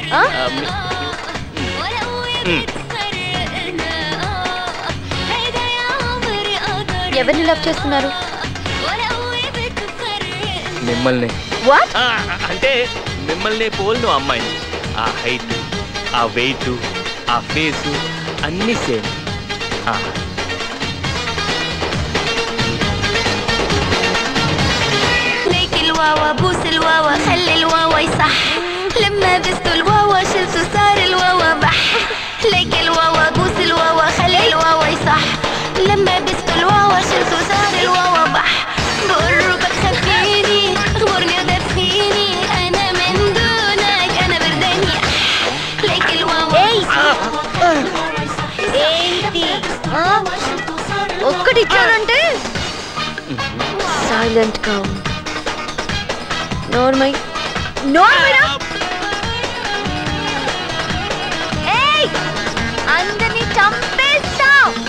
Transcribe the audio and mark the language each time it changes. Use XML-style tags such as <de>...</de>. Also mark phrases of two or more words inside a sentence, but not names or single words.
<te>ఎవరిని లవ్ చేస్తున్నారు? మిమ్మల్ని. వాట్? అంటే మిమ్మల్ని పోల్ను అమ్మాయిని. ఆ హైట్, ఆ వెయిట్, ఆ ఫేస్ అన్నీ సేమ్.</te> <ar>الواوا بوس الواوا خلي الواوا يصح لما بستو الواوا شلتو صار الواوا بح ليك الواوا بوس الواوا خلي الواوا يصح لما بستو الواوا شلتو صار الواوا بح بقربك خبيني اخبرني ودفيني انا من دونك انا برداني ليك الواوا</ar> <te>ఏంటి ఒక్కటి ఇచ్చానంటే సైలెంట్ గా నోర్మై నోర్మైరా. ఏయ్, అందరినీ చంపేస్తావ్.</te>